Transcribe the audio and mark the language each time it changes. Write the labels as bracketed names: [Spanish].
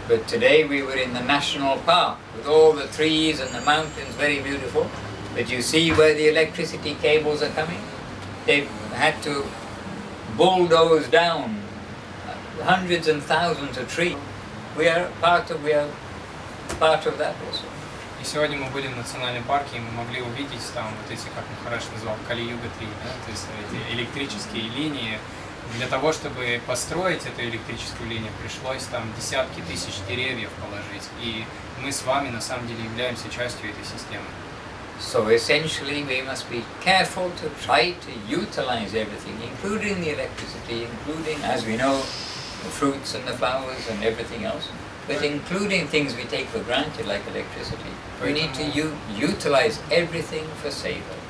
[English] But today we were in the national park with all the trees and the mountains, very beautiful. But you see where the electricity cables are coming? They've had to bulldoze down hundreds and thousands of trees. We are part of that also. [Russian] И сегодня мы были в национальном парке, и мы могли увидеть там вот эти, как Махарадж назвал, Кали-Юга 3, да? То есть эти электрические линии. Для того, чтобы построить эту электрическую линию, пришлось там десятки тысяч деревьев положить. И мы с вами на самом деле являемся частью этой системы. [English] So essentially we must be careful to try to utilize everything, including the electricity, including, as we know, the fruits and the flowers and everything else, but including things we take for granted like electricity. We need to utilize everything for savor.